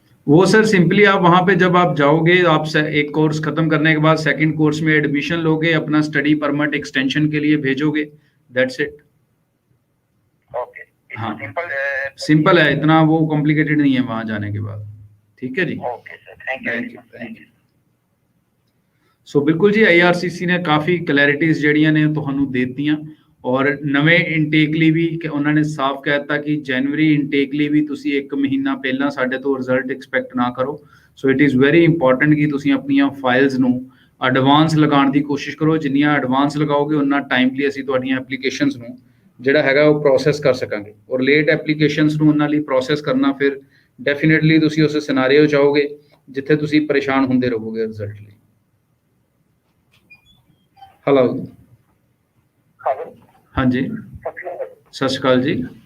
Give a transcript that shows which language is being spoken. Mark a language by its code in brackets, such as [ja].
[hi] वो sir simply आप वहाँ पे जब आप जाओगे, आप एक कोर्स खत्म करने के बाद सेकंड कोर्स में एडमिशन लोगे, अपना स्टडी परमिट एक्सटेंशन के लिए भेजोगे, दैट्स इट। ओके, हाँ, सिंपल है, इतना वो कॉम्प्लिकेटेड नहीं है वहाँ जाने के बाद। ठीक है जी, ओके सर, थैंक यू। [pa] ਸੋ ਬਿਲਕੁਲ ਜੀ, IRCC ਨੇ ਕਾਫੀ ਕਲੈਰਿਟੀਜ਼ ਜਿਹੜੀਆਂ ਨੇ ਤੁਹਾਨੂੰ ਦੇ ਦਿੱਤੀਆਂ ਔਰ ਨਵੇਂ ਇਨਟੇਕ ਲਈ ਵੀ ਉਹਨਾਂ ਨੇ ਸਾਫ਼ ਕਹਿ ਦਿੱਤਾ ਕਿ ਜਨਵਰੀ ਇਨਟੇਕ ਲਈ ਵੀ ਤੁਸੀਂ 1 ਮਹੀਨਾ ਪਹਿਲਾਂ ਸਾਡੇ ਤੋਂ ਰਿਜ਼ਲਟ ਐਕਸਪੈਕਟ ਨਾ ਕਰੋ। So [en] it is very important [pa] ਕਿ ਤੁਸੀਂ ਆਪਣੀਆਂ ਫਾਈਲਸ ਨੂੰ ਐਡਵਾਂਸ ਲਗਾਉਣ ਦੀ ਕੋਸ਼ਿਸ਼ ਕਰੋ। ਜਿੰਨੀਆਂ ਐਡਵਾਂਸ ਲਗਾਓਗੇ ਉਨਾ ਟਾਈਮਲੀ ਅਸੀਂ ਤੁਹਾਡੀਆਂ ਐਪਲੀਕੇਸ਼ਨਸ ਨੂੰ ਜਿਹੜਾ ਹੈਗਾ ਉਹ ਪ੍ਰੋਸੈਸ ਕਰ ਸਕਾਂਗੇ ਔਰ ਲੇਟ ਐਪਲੀਕੇਸ਼ਨਸ ਨੂੰ ਉਹਨਾਂ ਲਈ ਪ੍ਰੋਸੈਸ ਕਰਨਾ ਫਿਰ ਡੈਫੀਨਿਟਲੀ ਤੁਸੀਂ ਉਸ ਸਿਨਾਰੀਓ ਜਾਓਗੇ ਜਿੱਥੇ ਤੁਸੀਂ ਪਰੇਸ਼ਾਨ ਹੁੰਦੇ ਰਹੋਗੇ ਰਿਜ਼ਲਟ ਲਈ। [hi] हेलो, हाँ जी, सत श्रीकाल जी।